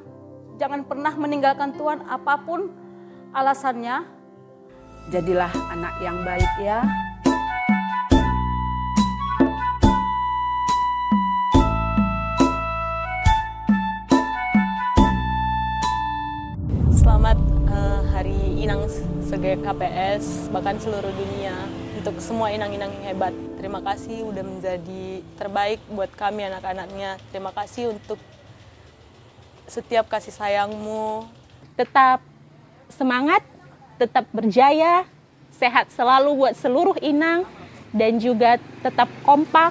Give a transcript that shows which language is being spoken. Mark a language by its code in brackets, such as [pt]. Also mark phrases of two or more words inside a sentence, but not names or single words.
[id] Jangan pernah meninggalkan Tuhan apapun alasannya. Jadilah anak yang baik ya. Selamat Hari Inang se-KPS, bahkan seluruh dunia. Untuk semua inang-inang yang hebat. Terima kasih udah menjadi terbaik buat kami anak-anaknya. Terima kasih untuk setiap kasih sayangmu. Tetap semangat, tetap berjaya, sehat selalu buat seluruh inang, dan juga tetap kompak.